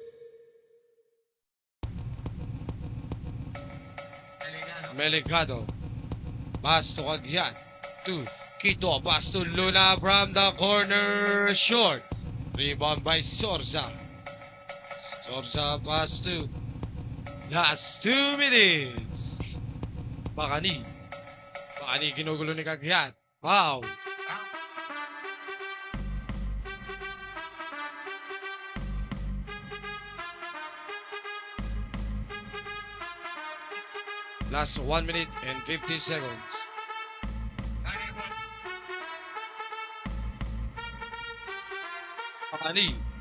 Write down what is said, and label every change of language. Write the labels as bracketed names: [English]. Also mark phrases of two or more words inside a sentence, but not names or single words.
[English] Melikado. Pass to Kagyat. To Quito. Pass to Luna from the corner. Short. Rebound by Sorza. Sorza pass to. Last 2 minutes. Bakani. [Cebuano] Bakani ginugulo ni Kagyat. [English] Wow. Last 1 minute and 50 seconds. Bakani.